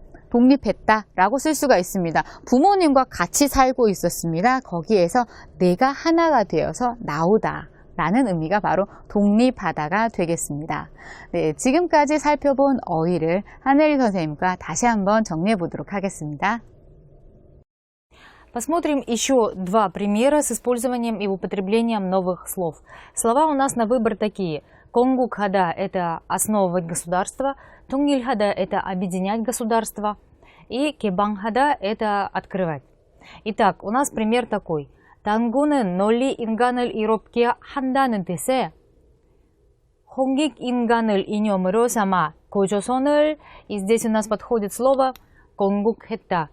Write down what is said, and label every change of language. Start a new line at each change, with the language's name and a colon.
Korean: 독립했다라고 쓸 수가 있습니다. 부모님과 같이 살고 있었습니다. 거기에서 내가 하나가 되어서 나오다 라는 의미가 바로 독립하다가 되겠습니다. 네, 지금까지 살펴본 어휘를 하늘이 선생님과 다시 한번 정리해 보도록 하겠습니다.
Russian: Посмотрим еще два примера с использованием и употреблением новых слов. Слова у нас на выбор такие. Конгукхада – это основывать государство, Тунгильхада – это объединять государство, и Кебангхада – это открывать. Итак, у нас пример такой.
Korean: 당군은 널리 인간을 이롭게 한다는 뜻의 홍익 인간을 이념으로 삼아 고조선을,
Russian: и здесь у нас подходит слово конгукхетта.